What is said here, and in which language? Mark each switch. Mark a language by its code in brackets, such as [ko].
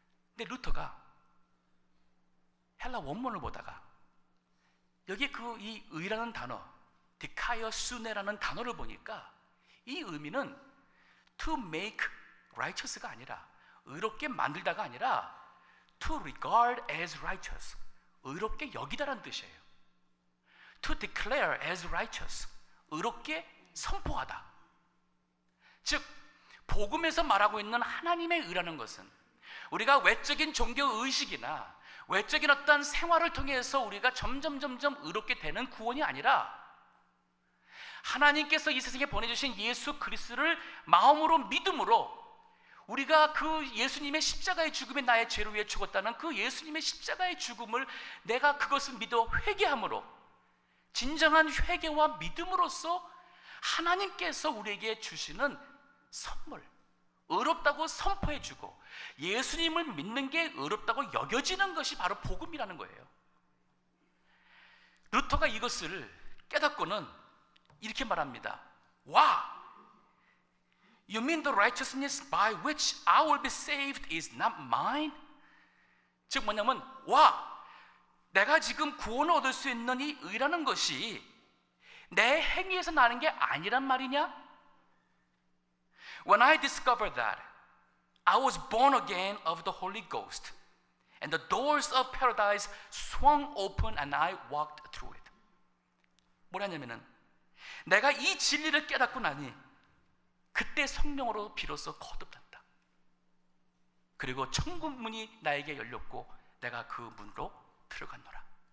[ko] 근데 루터가 헬라 원문을 보다가 여기 이 의라는 단어 디카이어 수네라는 단어를 보니까 이 의미는 [en] to make righteous가 [ko] 아니라 의롭게 만들다가 아니라 [en] to regard as righteous [ko] 의롭게 여기다라는 뜻이에요. [en] to declare as righteous [ko] 의롭게 선포하다. 즉 복음에서 말하고 있는 하나님의 의라는 것은 우리가 외적인 종교 의식이나 외적인 어떤 생활을 통해서 우리가 점점 의롭게 되는 구원이 아니라 하나님께서 이 세상에 보내주신 예수 그리스도를 마음으로 믿음으로 우리가 그 예수님의 십자가의 죽음에 나의 죄를 위해 죽었다는 그 예수님의 십자가의 죽음을 내가 그것을 믿어 회개함으로 진정한 회개와 믿음으로써 하나님께서 우리에게 주시는 선물, 의롭다고 선포해주고 예수님을 믿는 게 의롭다고 여겨지는 것이 바로 복음이라는 거예요. 루터가 이것을 깨닫고는 이렇게 말합니다. 와! [en] You mean the righteousness by which I will be saved is not mine? [ko] 즉 뭐냐면 와! 내가 지금 구원을 얻을 수 있는 이 의라는 것이 내 행위에서 나는 게 아니란 말이냐? [en] When I discovered that I was born again of the Holy Ghost and the doors of paradise swung open and I walked through it. [ko] 뭐라냐면은 내가 이 진리를 깨닫고 나니 그때 성령으로 비로소 거듭났다. 그리고 천국 문이 나에게 열렸고 내가 그 문으로 들어갔노라.